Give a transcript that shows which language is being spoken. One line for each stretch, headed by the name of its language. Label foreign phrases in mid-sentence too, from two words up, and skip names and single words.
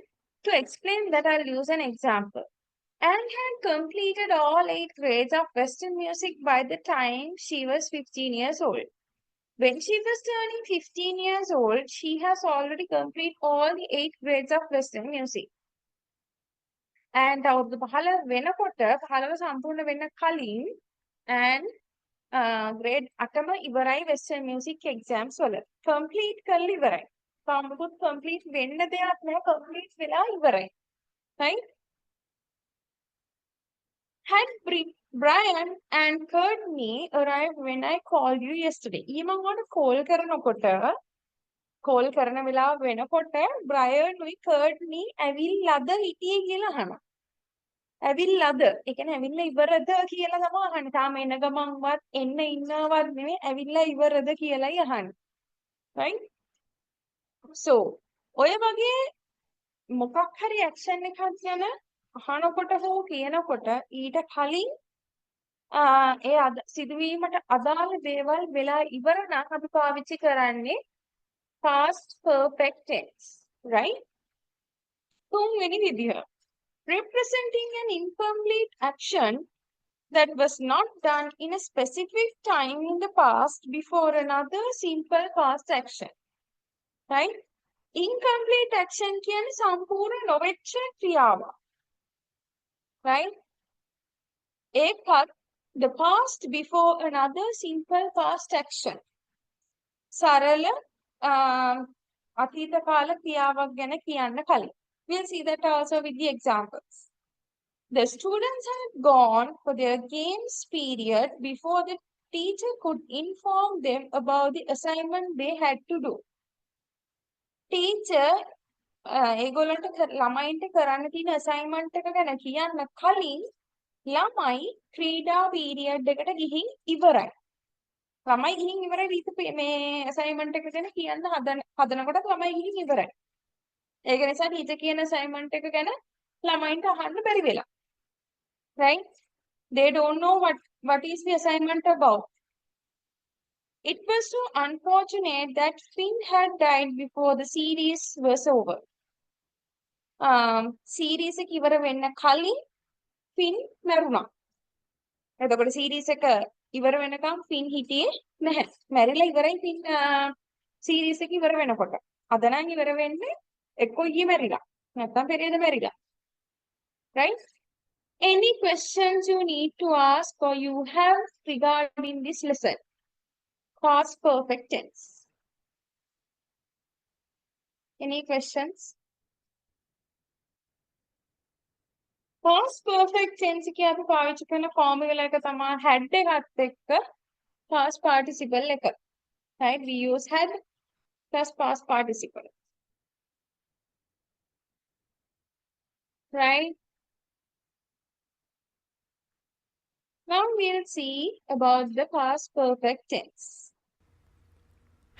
English: To explain that, I'll use an example. Anne had completed all 8 grades of Western music by the time she was 15 years old. When she was turning 15 years old, she has already completed all the 8 grades of Western music.
Sinhala: And අවුරුදු 15 වෙනකොට 15 සම්පූර්ණ වෙන්න කලින් and grade 8ම ඉවරයි
English: Western music exams
Sinhala: වල. complete කරලා ඉවරයි. සම්පූර්ණ complete වෙන්න දෙයක් නෑ complete වෙලා ඉවරයි.
English: right? Had Brian and Courtney arrived when I called you yesterday?
Sinhala: ඊ මම ඔයාලට call කරනකොට call කරන වෙලාව වෙනකොට Brian උයි Courtney ඇවිල්ලාද හිටියේ කියලා අහනවා. ඇවිල්ලාද? ඒ කියන්නේ ඇවිල්ලා ඉවරද කියලා තමයි අහන්නේ. තාම එන ගමන්වත් එන්න ඉන්නවත් නෙමෙයි ඇවිල්ලා ඉවරද කියලායි අහන්නේ.
English: right? So
Sinhala: ඔය වගේ මොකක් හරි action එකක් ගැන අහනකොට හෝ කියනකොට ඊට කලින් ඒ සිදුවීමට අදාළ දේවල් වෙලා ඉවර නම් අපි පාවිච්චි කරන්නේ
English: past perfect tense, right?
Sinhala: තුන්වෙනි විදිහ.
English: Representing an incomplete action that was not done in a specific time in the past before another simple past action, right? Incomplete action
Sinhala: කියන්නේ සම්පූර්ණ නොවෙච්ච ක්‍රියාවක්, right?
English: ඒකත් the past before another simple past action.
Sinhala: සරල අතීත කාල ක්‍රියාවක් ගැන කියන්න කලින්.
English: We'll see that also with the examples. The students had gone for their games period before the teacher could inform them about the assignment they had to do.
Sinhala: Teacher ඒගොල්ලන්ට ළමයින්ට කරන්න තියෙන assignment එක ගැන කියන්න කලින් ළමයි ක්‍රීඩා පීරියඩ් එකට ගිහින් ඉවරයි. ළමයි ගිහින් ඉවරයි මේ assignment එක ගැන කියන්න හදනකොට ළමයි ගිහින් ඉවරයි. ඒක නිසා ටීචර් කියන assignment එක ගැන ළමයින්ට අහන්න බැරි වෙලා. right?
English: They don't know what is the assignment about. It was so unfortunate that Finn had died before the series was over.
Sinhala: series එක ඉවර වෙන්න කලින් Finn මැරුණා. එතකොට series එක ඉවර වෙනකම් Finn හිටියේ නැහැ. මැරිලා ඉවරයි Finn series එක ඉවර වෙනකොට. අද නම් ඉවර වෙන්නේ එක්කෝ ඊයේ මැරිලා. නැත්නම් පෙරේද මැරිලා. right?
English: Any questions you need to ask or you have regarding this lesson? Past perfect tense. Any questions? Past perfect tense
Sinhala: එකේ අපි පාවිච්චි කරන formula එක තමයි had එකත් එක්ක
English: past participle
Sinhala: එක.
English: right? We use had plus past participle. right? Now we'll see about the past perfect tense.